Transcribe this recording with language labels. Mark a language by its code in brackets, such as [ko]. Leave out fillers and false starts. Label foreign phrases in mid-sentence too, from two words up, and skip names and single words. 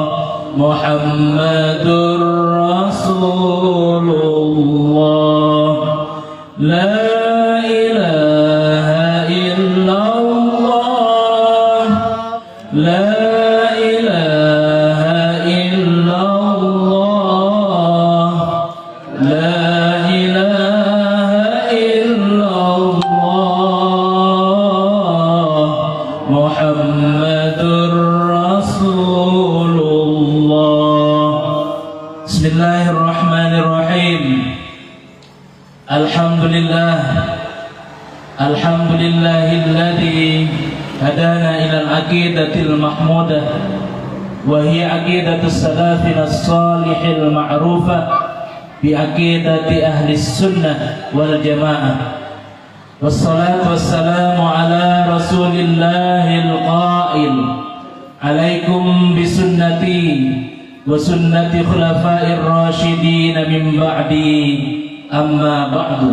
[ar] محمد رسول الله. لا إله إلا الله. لا إله إلا الله. لا إله إلا الله. محمد رسول الله. بسم الله الرحمن الرحيم. الحمد لله. الحمد لله الذي هدانا إلى العقيدة المحمودة وهي عقيدة السلف الصالح المعروفة بعقيدة أهل السنة والجماعة والصلاة والسلام على رسول الله القائل عليكم بسنتي وسنة الخلفاء الراشدين من بعدي أما بعد.